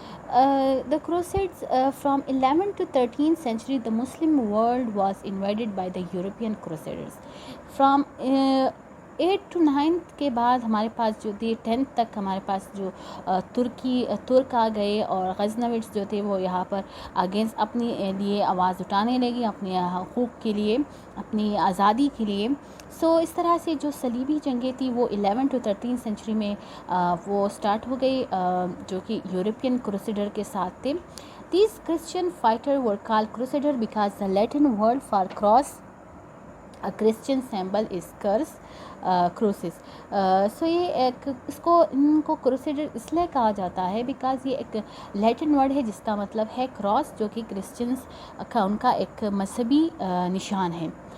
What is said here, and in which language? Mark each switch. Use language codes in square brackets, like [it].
[en] The Crusades from 11th to 13th century, the Muslim world was invaded by the European Crusaders. From 8 to 9 [ur] کے بعد ہمارے پاس جو تھی 10th تک ہمارے پاس جو ترک آ گئے اور غزنویدز جو تھے وہ یہاں پر اگینسٹ اپنے لیے آواز اٹھانے لگی، اپنے حقوق کے لیے، اپنی آزادی کے لیے. سو اس طرح سے جو صلیبی جنگیں تھیں وہ 11 to 13 سینچری میں وہ سٹارٹ ہو گئی، جو کہ یورپین کروسیڈر کے ساتھ تھے. [en] These Christian fighters were called Crusader because the Latin word for cross, a Christian symbol, is crucis. [ur] سو یہ ان کو کروسیڈر اس لیے کہا جاتا ہے بیکاز یہ ایک لیٹن ورڈ ہے جس کا مطلب ہے کراس، جو کہ کرسچنس کا ان کا ایک مذہبی نشان ہے.